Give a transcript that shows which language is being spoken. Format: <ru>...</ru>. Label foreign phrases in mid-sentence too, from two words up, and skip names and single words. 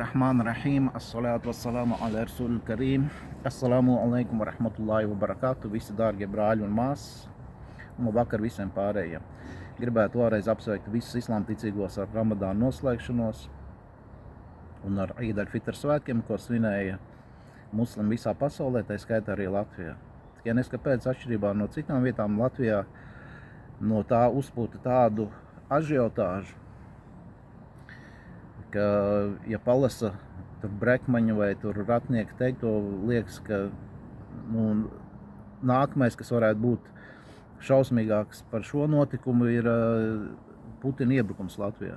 <ar>بسم الله الرحمن الرحيم. الصلاة والسلام على رسول الكريم. السلام عليكم ورحمة الله وبركاته.</ar> <lv>Visi dārgie brāļi un māsas. Un labvakar visiem pārējiem. Gribētu vēlreiz apsveikt visus islāma ticīgos ar Ramadānu noslēgšanos un ar Eid al-Fitr svētkiem, ko svinēja muslimi visā pasaulē, tā skaitā arī Latvijā. Tikai neskapēc atšķirībā no citām vietām Latvijā no tā uzpūta tādu ažiotāžu, ka, ja palasa tur Brekmaņu vai tur Ratnieku teikto, liekas, ka nākamais, kas varētu būt šausmīgāks par šo notikumu, ir Putina iebrukums Latvijā.</lv>